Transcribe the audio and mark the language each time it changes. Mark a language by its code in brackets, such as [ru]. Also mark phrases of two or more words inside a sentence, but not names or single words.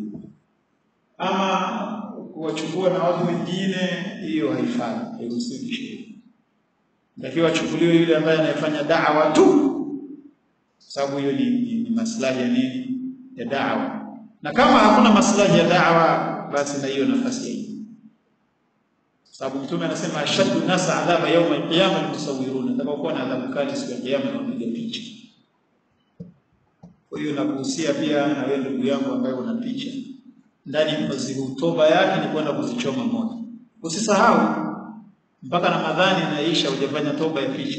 [sw] Ama kuwachukua na watu wengine, hiyo haifai, hairuhusiwi sheria. Takiwa achukuliwe yule ambaye anayefanya da'wa tu, sababu hiyo ni maslahi ya nini? Ya da'wa. Na kama hakuna maslahi ya da'wa, basi na hiyo nafasi yake. Sababu Mtume anasema [ar] أشد الناس عذابا يوم القيامة المصورون, [sw] atakaokuwa na adhabu kali siku ya kiyama na kupiga picha. Kwa hiyo nakuhusia pia na wewe ndugu yangu ambaye una picha, ndani ya toba yake ni kwenda kuzichoma moto. Usisahau mpaka Ramadhani inaisha hujafanya toba ya picha.